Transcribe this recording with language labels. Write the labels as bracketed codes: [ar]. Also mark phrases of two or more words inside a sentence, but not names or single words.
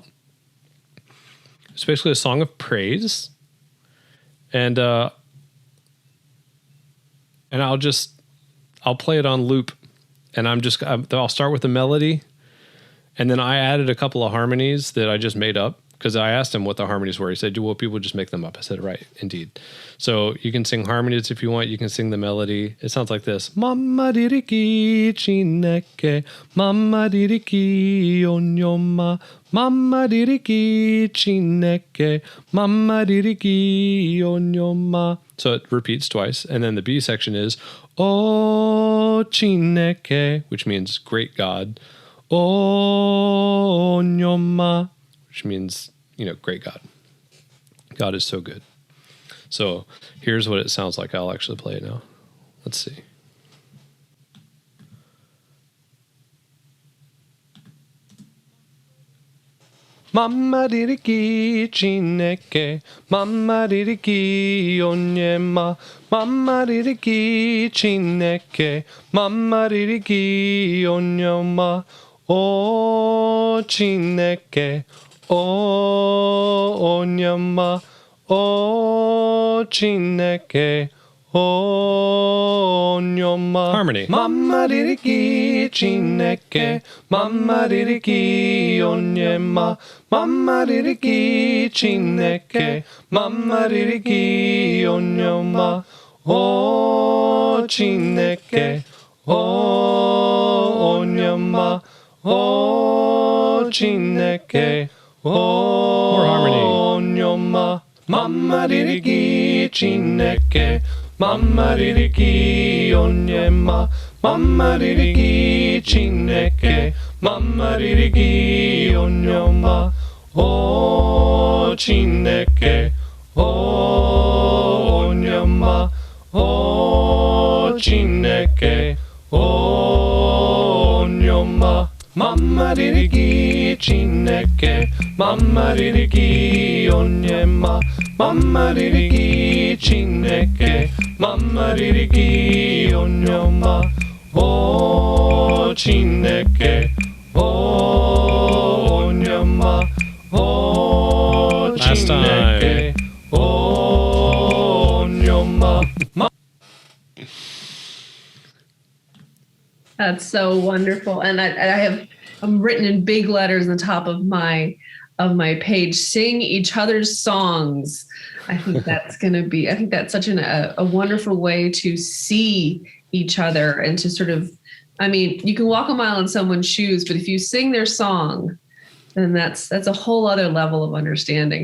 [en] It's basically a song of praise, and I'll play it on loop, and I'll start with the melody, and then I added a couple of harmonies that I just made up, because I asked him what the harmonies were. He said, well, people just make them up. I said, right, indeed. So you can sing harmonies if you want. You can sing the melody. It sounds like this. [ig] Mamma diriki chineke, mamma diriki onyoma, mamma diriki chineke, mamma diriki onyoma. [en] So it repeats twice. And then the B section is, [ig] O chineke, [en] which means great God, onyoma, which means, great God. God is so good. So here's what it sounds like. I'll actually play it now. Let's see. [ig] Mamma diriki chineke, mamma diriki onyema, mamma diriki chineke, mamma diriki onyema, o chineke, o onyema, o chineke, o onyema. [en] Harmony. [ig] Mamma diriki chineke, mamma diriki onyema, mamma diriki chineke, mamma diriki onyema, o chineke, o onyema, o chineke, o onyoma, mamma diriki chineke, mamma diriki onyema, mamma diriki chineke, mamma diriki onyoma, o chineke, o onyoma, o chineke, o onyoma, mamma diriki chineke, mamma diriki onyema, mamma diriki chineke, mamma diriki onyoma, o chineke, o onyema, o chineke, o onyoma. [en] That's so wonderful. And I'm written in big letters on the top of my page, sing each other's songs. I think that's such a wonderful way to see each other and to sort of, you can walk a mile in someone's shoes, but if you sing their song, then that's a whole other level of understanding.